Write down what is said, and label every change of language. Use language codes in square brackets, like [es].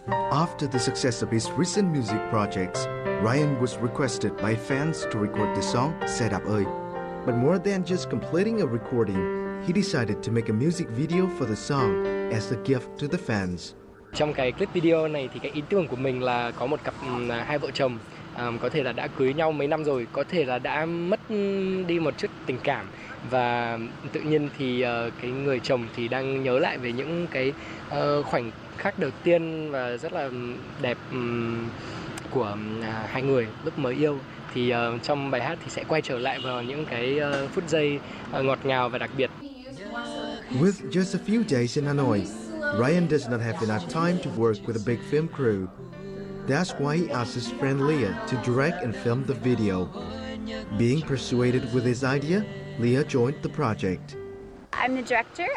[en] After the success of his recent music projects, Ryan was requested by fans to record the song Xe Đạp ơi. But more than just completing a recording, he decided to make a music video for the song as a gift to the fans. [vi] Trong cái clip video này thì cái ý tưởng của mình là có một cặp hai vợ chồng, có thể là đã cưới nhau mấy năm rồi, có thể là đã mất đi một chút tình cảm, và tự nhiên thì cái người chồng thì đang nhớ lại về những cái khoảnh khắc đầu tiên và rất là đẹp của hai người lúc mới yêu. Thì trong bài hát thì sẽ quay trở lại vào những cái phút giây ngọt ngào và đặc biệt. [en] With just a few days in Hanoi, Ryan does not have enough time to work with a big film crew. That's why he asked his friend Leah to direct and film the video. Being persuaded with his idea, Leah joined the project. I'm the director.